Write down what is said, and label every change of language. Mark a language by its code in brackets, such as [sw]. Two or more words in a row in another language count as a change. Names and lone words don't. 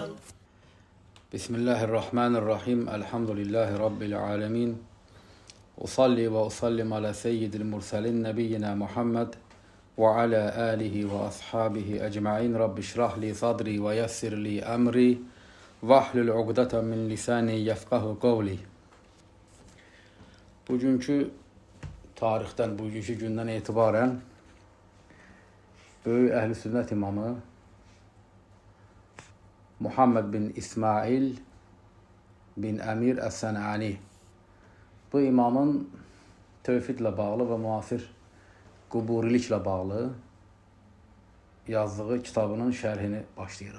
[ar] بسم الله الرحمن الرحيم. الحمد لله رب العالمين. أصلي وأسلم على سيد المرسلين نبينا محمد وعلى آله وأصحابه أجمعين. رب اشرح لي صدري ويسر لي أمري واحلل عقدة من لساني يفقهوا قولي. [az] Bugünkü tarixdən, bugünkü gündən etibarən Böyük Əhl-i Sünnət imamı Muhammed bin İsmail bin Əmir Əs-Sənəani, bu imamın tövhidlə bağlı və müasir quburiliklə bağlı yazdığı kitabının şərhini başlayırıq.